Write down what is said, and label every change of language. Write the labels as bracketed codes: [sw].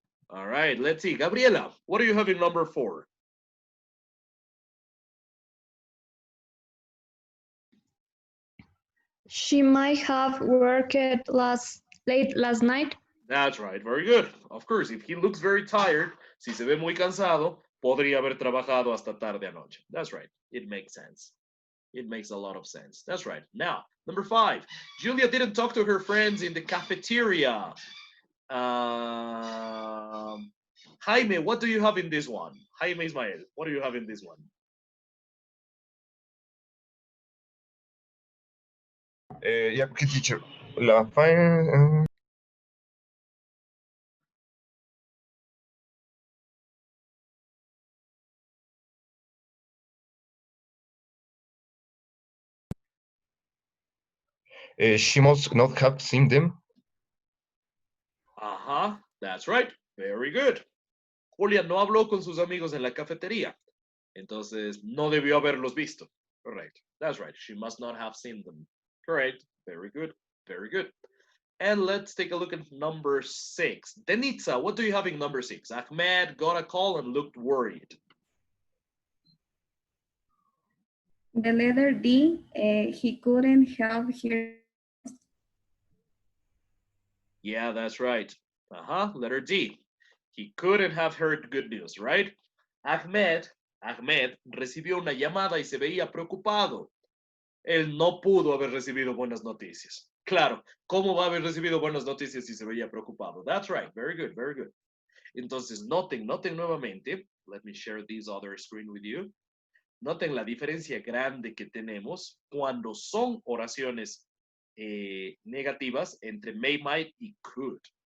[en] All right, let's see. Gabriela, what do you have in number 4? She might have worked late last night. That's right, very good. Of course, if he looks very tired, [es] si se ve muy cansado, podría haber trabajado hasta tarde anoche. [en] That's right, it makes sense. It makes a lot of sense. That's right. Now, number 5, Julia didn't talk to her friends in the cafeteria. Jaime, what do you have in this one? Jaime Ismael, what do you have in this one? Yeah, okay, teacher. La fine. She must not have seen them. Ajá, that's right. Very good. [es] Julia no habló con sus amigos en la cafetería. Entonces, no debió haberlos visto. [en] Correct. That's right. She must not have seen them. Correct. Very good. Very good. And let's take a look at number 6. Denitza, what do you have in number 6? Ahmed got a call and looked worried. The letter D, he couldn't have heard. Yeah, that's right. Letter D. He couldn't have heard good news, right? [es] Ahmed recibió una llamada y se veía preocupado. Él no pudo haber recibido buenas noticias. Claro, ¿cómo va a haber recibido buenas noticias si se veía preocupado? [en] That's right. Very good, very good. [es] Entonces, noten nuevamente. [en] Let me share this other screen with you. [es] Noten la diferencia grande que tenemos cuando son oraciones negativas entre may, might y could.